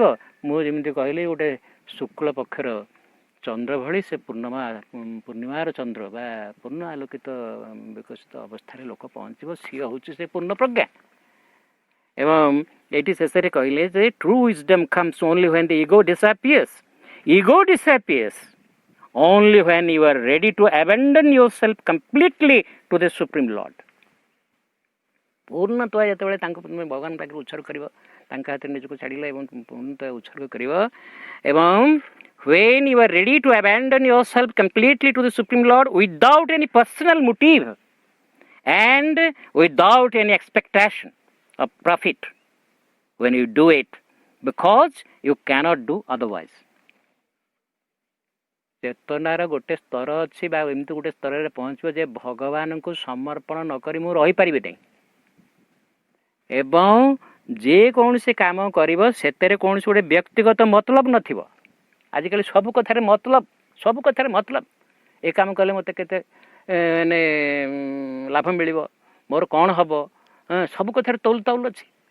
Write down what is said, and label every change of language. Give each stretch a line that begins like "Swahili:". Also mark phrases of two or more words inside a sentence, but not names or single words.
Odia: ମୁଁ ଯେମିତି କହିଲି ଗୋଟେ ଶୁକ୍ଳ ପକ୍ଷର ଚନ୍ଦ୍ର ଭଳି ସେ ପୂର୍ଣ୍ଣିମାର ଚନ୍ଦ୍ର ବା ପୂର୍ଣ୍ଣ ଆଲୋକିତ ବିକଶିତ ଅବସ୍ଥାରେ ଲୋକ ପହଞ୍ଚିବ। ସିଏ ହେଉଛି ସେ ପୂର୍ଣ୍ଣ ପ୍ରଜ୍ଞା। ଏବଂ ଏଇଠି ଶେଷରେ କହିଲେ ଯେ
English: true wisdom comes only when the ego disappears. ego disappears only when you are ready to abandon yourself completely to the supreme lord.
Odia: ପୂର୍ଣ୍ଣତ୍ୱ ଯେତେବେଳେ ତାଙ୍କୁ ଭଗବାନ ପାଖରେ ଉତ୍ସର୍ଗ କରିବ, ତାଙ୍କ ହାତରେ ନିଜକୁ ଛାଡ଼ିଲ ଏବଂ ପୂର୍ଣ୍ଣତ୍ୱ ଉତ୍ସର୍ଗ କରିବ, ଏବଂ
English: when you are ready to abandon yourself completely to the supreme lord without any personal motive and without any expectation of profit, when you do it because you cannot do otherwise.
Odia: ଚେତନାର ଗୋଟେ ସ୍ତର ଅଛି ବା ଏମିତି ଗୋଟେ ସ୍ତରରେ ପହଞ୍ଚିବ ଯେ ଭଗବାନଙ୍କୁ ସମର୍ପଣ ନକରି ମୁଁ ରହିପାରିବି ନାହିଁ, ଏବଂ ଯେକୌଣସି କାମ କରିବ ସେଥିରେ କୌଣସି ଗୋଟେ ବ୍ୟକ୍ତିଗତ ମତଲବ ନଥିବ। ଆଜିକାଲି ସବୁ କଥାରେ ମତଲବ, ଏ କାମ କଲେ ମୋତେ କେତେ ମାନେ ଲାଭ ମିଳିବ, ମୋର କ'ଣ ହେବ, ସବୁ କଥାରେ ତଉଲ ଅଛି।